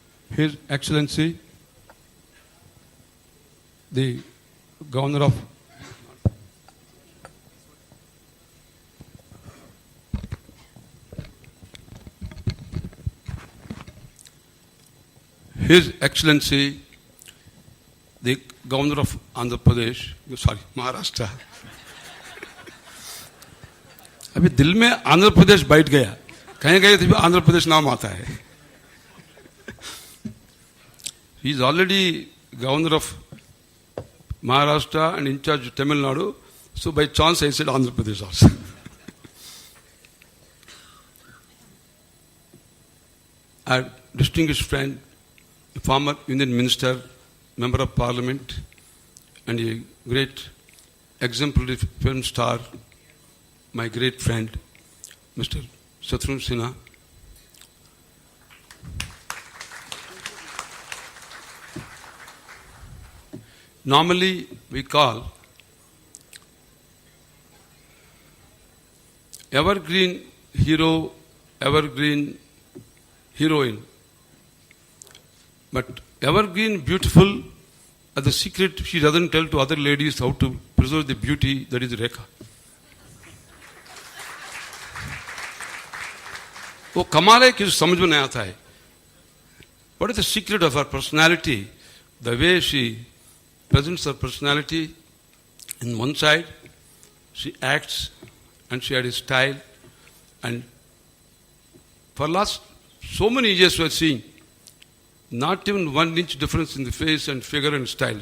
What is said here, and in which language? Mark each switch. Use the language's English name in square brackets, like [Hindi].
[English] His Excellency, the Governor of His Excellency, the Governor of Andhra Pradesh, Maharashtra. [Hindi] अभी दिल में आंध्र प्रदेश बैठ गया, कहीं गए थे आंध्र प्रदेश नाम आता है. [English] He is already Governor of Maharashtra and in charge of Tamil Nadu, so by chance I said Andhra Pradesh also. Our distinguished friend, former Union Minister, Member of Parliament, and a great exemplary film star, my great friend, Mr. Shatrughan Sinha. Normally we call evergreen hero, evergreen heroine. But evergreen beautiful are the secret she doesn't tell to other ladies how to preserve the beauty, that is Rekha. [Hindi] वो कमाल है कि समझ में नहीं आता है. [English] What is the secret of her personality? The way she presents her personality. In one side, she acts and she had a style. And for last so many years we are seeing not even 1 inch difference in the face and figure and style.